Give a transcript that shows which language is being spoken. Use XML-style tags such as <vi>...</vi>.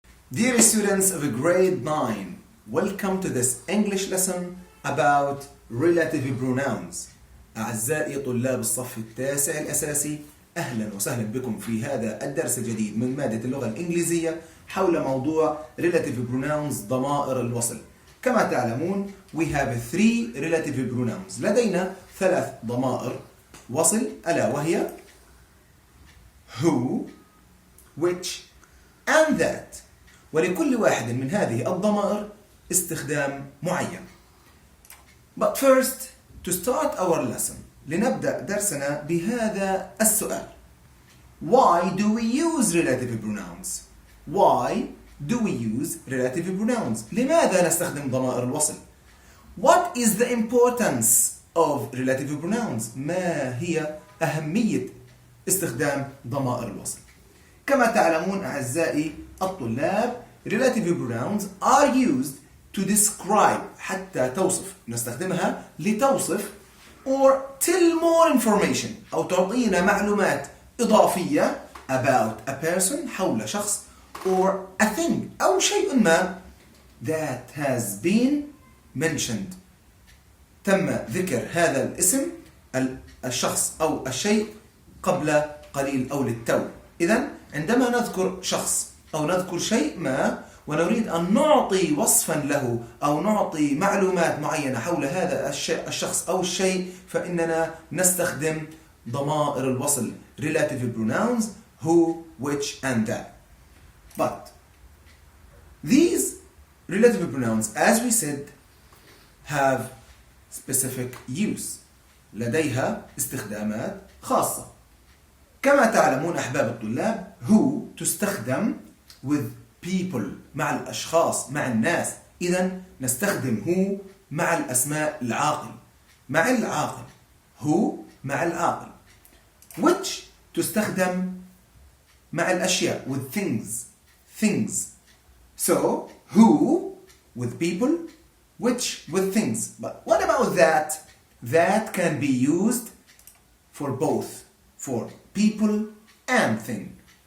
<en>Dear students of grade 9, welcome to this English lesson about relative pronouns.</en> <ar>أعزائي طلاب الصف التاسع الأساسي، أهلا وسهلا بكم في هذا الدرس الجديد من مادة اللغة الإنجليزية حول موضوع</ar> <en>relative pronouns</en> <ar>ضمائر الوصل. كما تعلمون</ar> <en>we have three relative pronouns.</en> <ar>لدينا 3 ضمائر وصل ألا وهي</ar> <en>who, which and that.</en> <ar>ولكل واحد من هذه الضمائر استخدام معين.</ar> <en>But first, to start our lesson,</en> <ar>لنبدأ درسنا بهذا السؤال.</ar> <en>Why do we use relative pronouns? Why do we use relative pronouns?</en> <ar>لماذا نستخدم ضمائر الوصل؟</ar> <en>What is the importance of relative pronouns?</en> <ar>ما هي أهمية استخدام ضمائر الوصل؟ كما تعلمون أعزائي الطلاب</ar> <en>relative pronouns are used to describe</en> <ar>حتى توصف، نستخدمها لتوصف</ar> <en>or tell more information</en> <ar>أو تعطينا معلومات إضافية</ar> <en>about a person</en> <ar>حول شخص</ar> <en>or a thing</en> <ar>أو شيء ما</ar> <en>that has been mentioned</en> <ar>تم ذكر هذا الاسم الشخص أو الشيء قبل قليل أو للتو. إذن عندما نذكر شخص أو نذكر شيء ما ونريد أن نعطي وصفا له أو نعطي معلومات معينة حول هذا الشخص أو الشيء فإننا نستخدم ضمائر الوصل</ar> <en>relative pronouns who, which and that. But these relative pronouns, as we said, have specific use.</en> <ar>لديها استخدامات خاصة. كما تعلمون أحباب الطلاب who تستخدم</ar> <en>with people</en> <ar>مع الأشخاص مع الناس. إذن نستخدم who مع الأسماء العاقل مع العاقل who مع العاقل. which تستخدم مع الأشياء</ar> <en>with things. So who with people, which with things. But what about that? That can be used for both, for people and thing.</en>